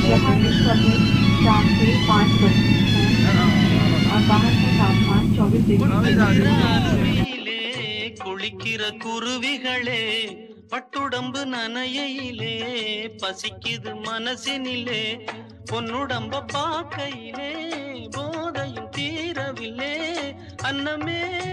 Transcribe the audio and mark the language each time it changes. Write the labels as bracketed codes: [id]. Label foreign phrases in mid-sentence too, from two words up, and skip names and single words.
[hi] इस समय 4 से 5 बजे हैं और बाहर का तापमान 24 डिग्री [ta] ராத்திரியிலே குளிக்கிற குருவிகளே பட்டுடம்பு நனையிலே பசிக்குது மனசினிலே பொன்னுடம்ப பார்க்கையிலே போதையும் தீரவில்லை அன்னமே